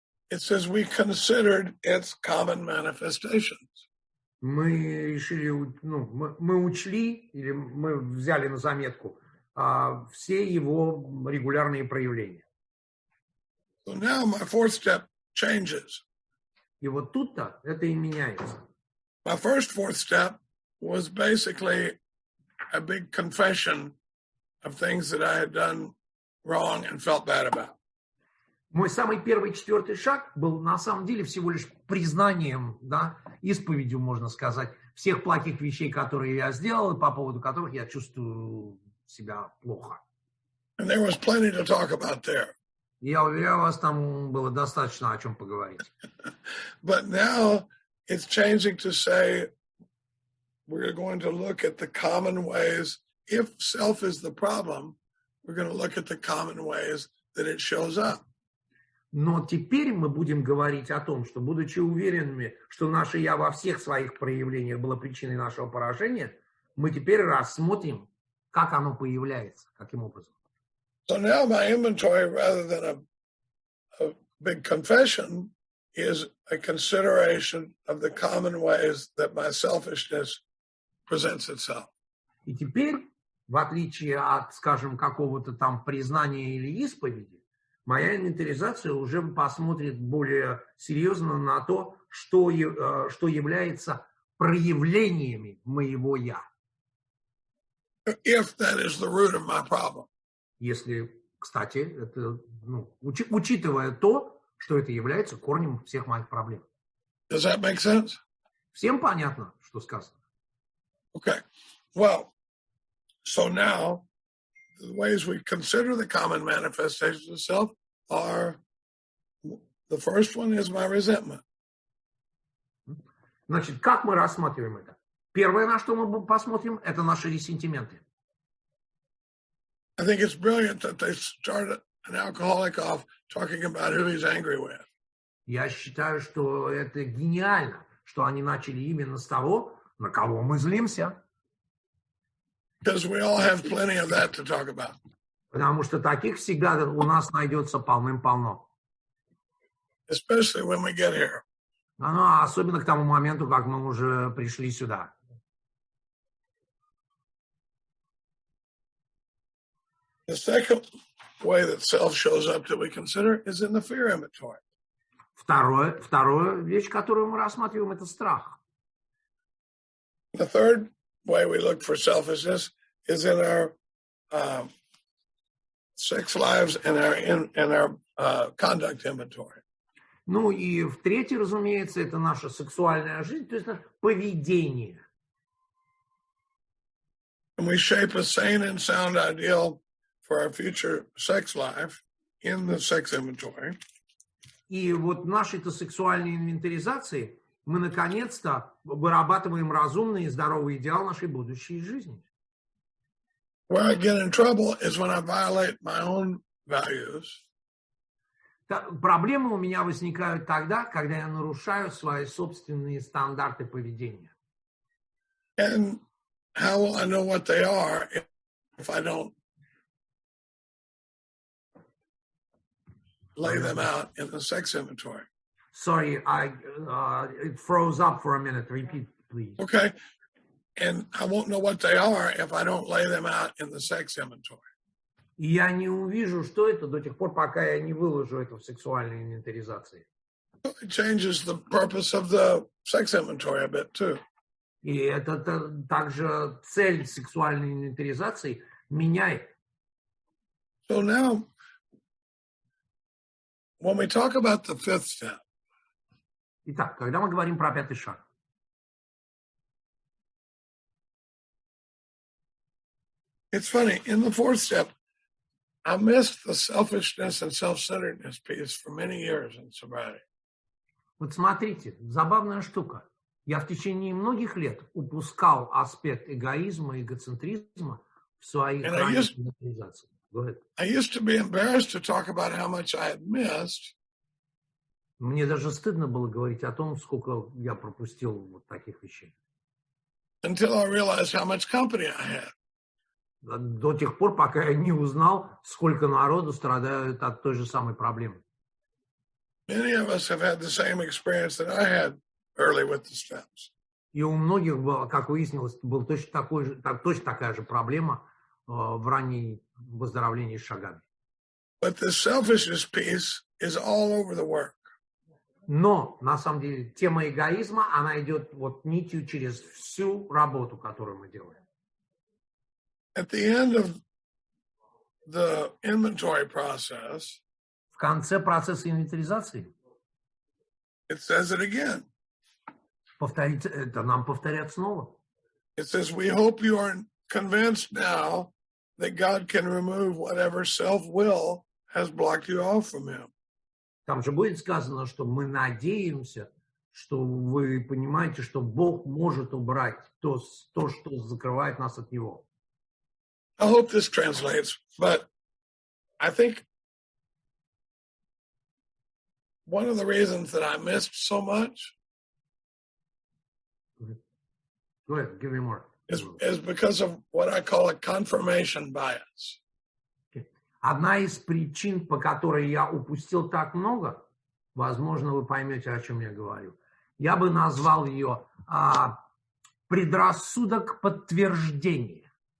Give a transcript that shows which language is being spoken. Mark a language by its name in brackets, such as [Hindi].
[English] It says we considered its common manifestations. [Russian] Мы решили, мы учли, или мы взяли на заметку все его регулярные проявления. [English] So now my fourth step changes. [Russian] И вот тут-то это и меняется. [English] My fourth step was basically a big confession of things that I had done wrong and felt bad about. [Russian] Мой самый первый 4 шаг был на самом деле всего лишь признанием, да, исповедью, можно сказать, всех плохих вещей, которые я сделал, и по поводу которых я чувствую себя плохо. [English] And there was plenty to talk about there. [Russian] Я уверяю вас, там было достаточно о чем поговорить. [English] But now it's changing to say we're going to look at the common ways. If self is the problem, we're going to look at the common ways that it shows up. [Russian] Но теперь мы будем говорить о том, что, будучи уверенными, что наше «я» во всех своих проявлениях было причиной нашего поражения, мы теперь рассмотрим, как оно появляется, каким образом. [English] So now my inventory, rather than a big confession, is a consideration of the common ways that my selfishness presents itself. [Russian] И теперь, в отличие от, скажем, какого-то там признания или исповеди, моя инвентаризация уже посмотрит более серьезно на то, что является проявлениями моего «я». [English] If that is the root of my problem. [Russian] Если, кстати, это, учитывая то, что это является корнем всех моих проблем. [English] Does that make sense? [Russian] Всем понятно, что сказано? [English] Okay. Well, so now the ways we consider the common manifestations of self are, the first one is my resentment. [Russian] Значит, как мы рассматриваем это? Первое, на что мы посмотрим, это наши ресентименты. [English] I think it's brilliant that they started an alcoholic off talking about who he's angry with. [Russian] Я считаю, что это гениально, что они начали именно с того, на кого мы злимся. [English] Because we all have plenty of that to talk about. [Russian] Потому что таких всегда у нас найдется полным-полно. [English] Especially when we get here. [Russian] Особенно к тому моменту, как мы уже пришли сюда. [English] The second way that self shows up that we consider is in the fear inventory. [Russian] Вторая вещь, которую мы рассматриваем, это страх. [English] The third way we look for selfishness is in our sex lives and our conduct inventory. [Russian] Ну и в-третьих, разумеется, это наша сексуальная жизнь, то есть наше поведение. [English] And we shape a sane and sound ideal for our future sex life in the sex inventory. [Russian] И вот в нашей-то сексуальной инвентаризации мы наконец-то вырабатываем разумный и здоровый идеал нашей будущей жизни. [English] Where I get in trouble is when I violate my own values. [Russian] Проблемы у меня возникают тогда, когда я нарушаю свои собственные стандарты поведения. [English] And how will I know what they are if I don't lay them out in the sex inventory? Sorry, it froze up for a minute. Repeat, please. Okay. And I won't know what they are if I don't lay them out in the sex inventory. [Russian] И я не увижу, что это до тех пор, пока я не выложу это в сексуальной инвентаризации. [English] It changes the purpose of the sex inventory a bit too. [Russian] И это также цель сексуальной инвентаризации меняет. [English] So now, when we talk about the fifth step, [Russian] Итак, когда мы говорим про пятый шаг, [English] it's funny, in the fourth step, I missed the selfishness and self-centeredness piece for many years in sobriety. [Russian] вот смотрите, забавная штука. Я в течение многих лет упускал аспект эгоизма, эгоцентризма в своих инвентаризациях. [English] I used to be embarrassed to talk about how much I had missed. [Russian] Мне даже стыдно было говорить о том, сколько я пропустил вот таких вещей. [English] Until I realized how much company I had. [Russian] До тех пор, пока я не узнал, сколько народу страдают от той же самой проблемы. [English] Many of us have had the same experience that I had early with the steps. [Russian] И у многих, как выяснилось, была точно такая же проблема в ранней выздоровлении с шагами. [English] But the selfishness piece is all over the work. [Russian] Но, на самом деле, тема эгоизма, она идет вот нитью через всю работу, которую мы делаем. [English] At the end of the inventory process, [Russian] В конце процесса инвентаризации [English] it says it again. [Russian] это нам повторят снова. [English] It says, we hope you are convinced now that God can remove whatever self-will has blocked you off from Him. [Russian] Там же будет сказано, что мы надеемся, что вы понимаете, что Бог может убрать то, что закрывает нас от Него. [English] I hope this translates, but I think one of the reasons that I missed so much Go ahead, give me more. is because of what I call a confirmation bias. [Russian] Одна из причин, по которой я упустил так много, Возможно, вы поймете, о чем я говорю. Я бы назвал ее предрассудок подтверждения.